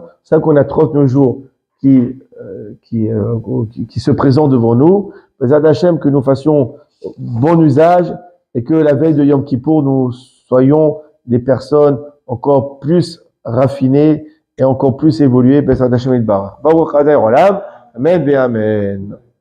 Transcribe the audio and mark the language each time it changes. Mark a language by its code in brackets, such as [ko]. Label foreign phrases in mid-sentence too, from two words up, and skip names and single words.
[fr] C'est ça qu'on a 39 jours qui se présentent devant nous. [he] בעזרת השם, [fr] que nous fassions bon usage et que la veille de Yom Kippour, nous soyons des personnes encore plus raffinées et encore plus évoluées. [he] בעזרת השם יתברך. ברוך אדוני עולם. Amen et Amen.